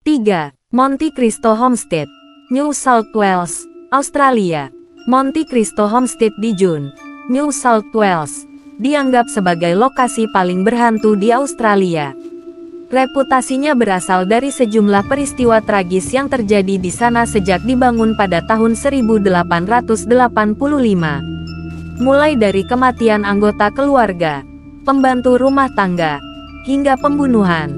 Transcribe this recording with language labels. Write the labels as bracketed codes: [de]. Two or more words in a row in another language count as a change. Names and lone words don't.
[id] 3. Monte Cristo Homestead, New South Wales, Australia. Monte Cristo Homestead di June, New South Wales, dianggap sebagai lokasi paling berhantu di Australia. Reputasinya berasal dari sejumlah peristiwa tragis yang terjadi di sana sejak dibangun pada tahun 1885. Mulai dari kematian anggota keluarga, pembantu rumah tangga, hingga pembunuhan.